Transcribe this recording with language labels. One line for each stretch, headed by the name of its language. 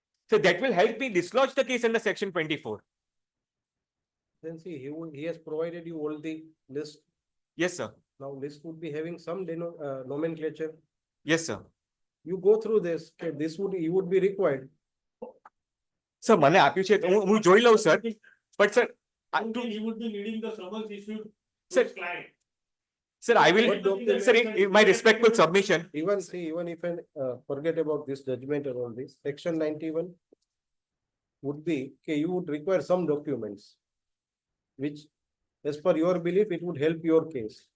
English: So that will help me dislodge the case under section 24. Then see, he has provided you all the list. Yes, sir. Now list would be having some nomenclature. Yes, sir. You go through this. Okay, this would you would be required.
Gujarati: Sir, મને આપ્યું છે હું જોઈ લઉં sir.
English: But sir, He would be needing the summons issued to Sir, his client. sir, I will, What document- sir, in my respectful submission. Even see, even if I forget about this judgment and all this, section 91 would be, okay, you would require some documents, which as per your belief, it would help your case.